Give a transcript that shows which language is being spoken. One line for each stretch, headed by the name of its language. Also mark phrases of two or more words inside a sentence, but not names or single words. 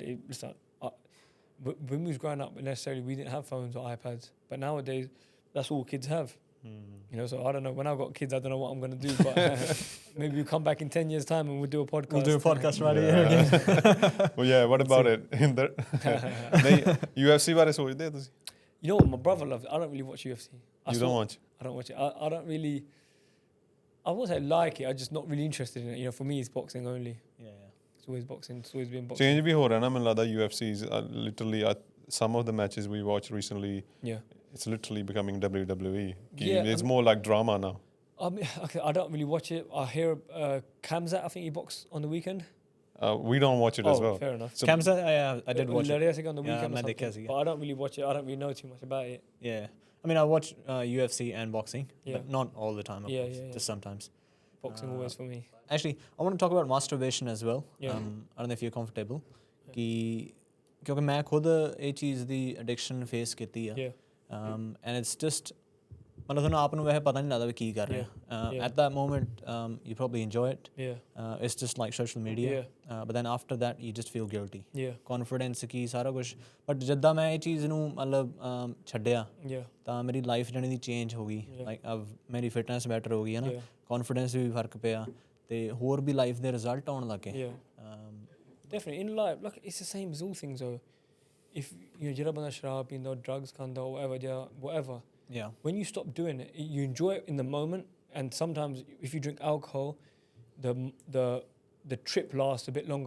English: When we was growing up, necessarily we didn't have phones or iPads, but nowadays that's all kids have. You know, so I don't know. When I've got kids, I don't know what I'm going to do, but maybe we'll come back in 10 years' time and we'll do a podcast. We'll do a podcast right here again. Well, yeah, what about it? Inder? UFC
Punjabi: ਬਾਰੇ ਸੋਚਦੇ ਹੋ ਤੁਸੀਂ?
English: You know what, my brother loves it. I don't really watch UFC. You don't watch? I don't watch it. I don't really, I won't say like it, I'm just not really interested in it. You know, for me, it's boxing only. Yeah. It's always boxing. It's always been boxing.
Punjabi: Change ਵੀ ਹੋ ਰਿਹਾ ਨਾ ਮੈਨੂੰ ਲੱਗਦਾ
English: UFC's literally some of the matches we watched recently. Yeah. It's literally becoming WWE. Yeah, It's more like drama now. Okay, I don't really watch it. I hear Kamzat, I think he boxed on the weekend. We don't watch it as well. Fair enough. So, Kamsa, I did watch it. On the weekend or something, but I don't really watch it. I don't really know too much about it. Yeah. I mean, I watch UFC and boxing, Yeah. but not all the time, of course, just sometimes. Boxing always for me. Actually, I want to talk about masturbation as well. Yeah. I don't know if you're comfortable.
Punjabi: Because ਮੈਂ ਖੁਦ ਇਹ ਚੀਜ਼ ਦੀ
English: addiction face
Punjabi: ਕੀਤੀ ਆ
English: and it's just
Punjabi: ਮਤਲਬ ਤੁਹਾਨੂੰ ਆਪ ਨੂੰ ਵੈਸੇ ਪਤਾ ਨਹੀਂ ਲੱਗਦਾ ਵੀ ਕੀ ਕਰ ਰਹੇ
English: at that moment you probably enjoy it. It's just like social media. But then after that you just feel guilty.
Punjabi: Confidence ਕੀ ਸਾਰਾ ਕੁਝ ਬਟ ਜਿੱਦਾਂ ਮੈਂ ਇਹ ਚੀਜ਼ ਨੂੰ ਮਤਲਬ ਛੱਡਿਆ ਤਾਂ ਮੇਰੀ ਲਾਈਫ ਜਿਹੜੀ ਦੀ ਚੇਂਜ ਹੋ ਗਈ ਲਾਈਕ ਮੇਰੀ
English: fitness better
Punjabi: ਹੋ ਗਈ ਹੈ ਨਾ ਕੌਨਫੀਡੈਂਸ ਵੀ ਫਰਕ ਪਿਆ ਤੇ ਹੋਰ ਵੀ ਲਾਈਫ ਦੇ ਰਿਜ਼ਲਟ ਆਉਣ ਲੱਗੇ.
English: Definitely in life, look, it's the same as all things though. If you know,
Punjabi: ਬੰਦਾ ਸ਼ਰਾਬ ਪੀਂਦਾ, ਡਰੱਗਜ਼ ਖਾਂਦਾ,
English: whatever. Yeah. When you stop doing it, you enjoy it in the moment, and sometimes if you drink alcohol, the trip lasts a bit longer.